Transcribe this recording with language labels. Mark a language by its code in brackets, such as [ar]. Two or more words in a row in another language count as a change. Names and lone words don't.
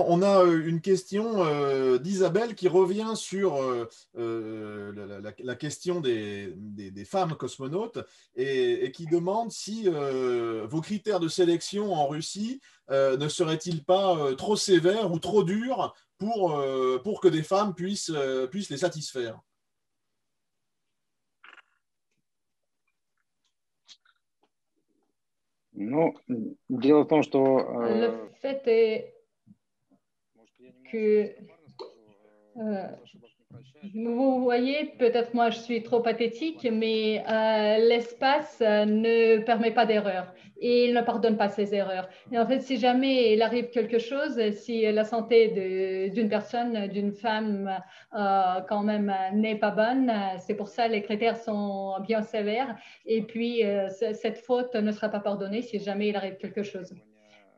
[fr] On a une question d'Isabelle qui revient sur la question des femmes cosmonautes et qui demande si vos critères de sélection en Russie ne seraient-ils pas trop sévères ou trop durs pour que des femmes puissent les satisfaire. [ru] Ну, дело в том, что... [fr] Le fait est que vous voyez, peut-être moi je suis trop pathétique, mais l'espace ne permet pas d'erreur et il ne pardonne pas ses erreurs. Et en fait, si jamais il arrive quelque chose, si la santé d'une personne, d'une femme quand même n'est pas bonne, c'est pour ça les critères sont bien sévères et puis cette faute ne sera pas pardonnée si jamais il arrive quelque chose.